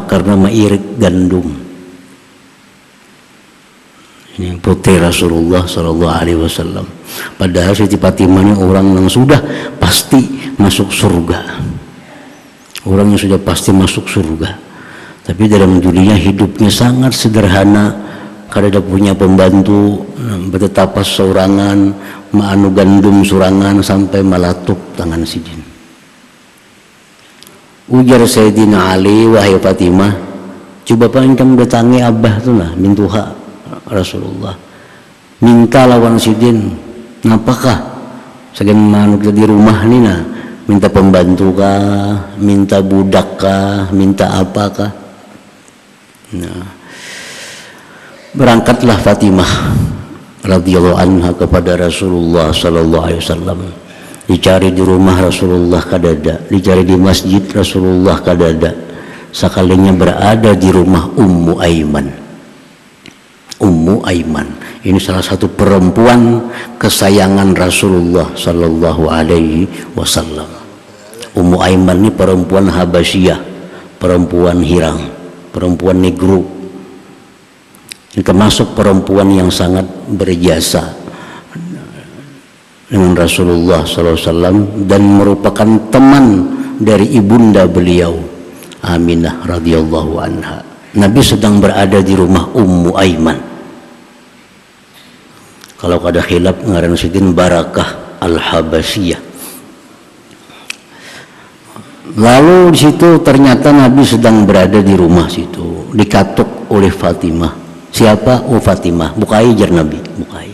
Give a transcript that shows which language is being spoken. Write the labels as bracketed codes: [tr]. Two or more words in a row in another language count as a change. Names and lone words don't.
[id] Karena mengirit gandum. Ini putri Rasulullah [ar] صلى الله عليه وسلم. [id] Padahal Siti Fatimah ini orang yang sudah pasti masuk surga. Orang yang sudah pasti masuk surga. Tapi dalam dunia hidupnya sangat sederhana. [bjn] Kada punya pembantu, bertetapas sorangan, maanu gandum sorangan sampai melatup tangan sidin. Ujar Sayyidina Ali, wahai Fatimah, coba pancam datangi abah tu lah, mintuha Rasulullah. Minta lawan sidin, napakah? Segan manuk di rumah ni na, minta pembantu kah, minta budak kah, minta apakah? [id] Nah, berangkatlah Fatimah [ar] رضي الله عنها [id] kepada Rasulullah [ar] صلى الله عليه وسلم. [bjn] Dicari di rumah Rasulullah kadada, dicari di masjid Rasulullah kadada. [id] Sekalinya berada di rumah Ummu Aiman. Ummu Aiman ini salah satu perempuan kesayangan Rasulullah [ar] صلى الله عليه وسلم. [id] Ummu Aiman ini perempuan Habasyah, perempuan Hirang, perempuan negro. Ini termasuk perempuan yang sangat berjasa dengan Rasulullah SAW dan merupakan teman dari ibunda beliau Aminah [ar] رضي الله عنها. [id] Nabi sedang berada di rumah Ummu Aiman. [bjn] Kalau kada khilaf ngaran sidin Barakah Al-Habasyah. [id] Lalu di situ ternyata Nabi sedang berada di rumah situ, dikatuk oleh Fatimah. [bjn] Siapa? Oh Fatimah. Bukai jar Nabi, bukai.